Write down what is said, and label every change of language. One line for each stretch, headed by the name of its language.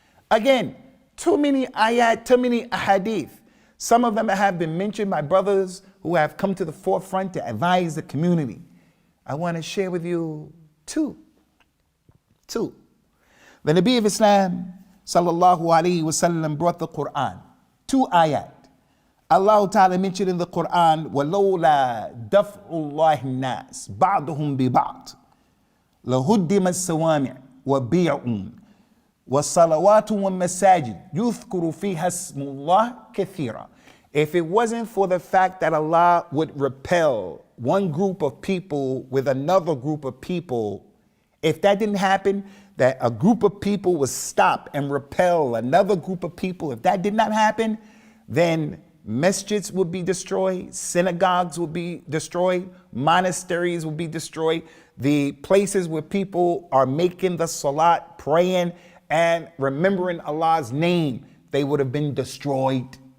English: Again, too many ayat, too many ahadith. Some of them have been mentioned by brothers who have come to the forefront to advise the community. I want to share with you two. The Nabi of Islam, sallallahu alayhi wasallam brought the Qur'an. 2 ayat. Allah Ta'ala mentioned in the Qur'an,
Arabic: وَلَوْلَا دَفْعُ اللَّهِ النَّاسِ بَعْضُهُمْ بِبَعْضٍ لَهُدِّمَ السَّوَامِعُ وَبِيعٌ وَصَلَوَاتٌ وَمَسَاجِدُ يُذْكَرُ فِيهَا اسْمُ اللَّهِ كَثِيرًا.
English: If it wasn't for the fact that Allah would repel one group of people with another group of people, if that didn't happen, that a group of people would stop and repel another group of people, if that did not happen, then masjids would be destroyed, synagogues would be destroyed, monasteries would be destroyed, the places where people are making the salat, praying and remembering Allah's name, they would have been destroyed.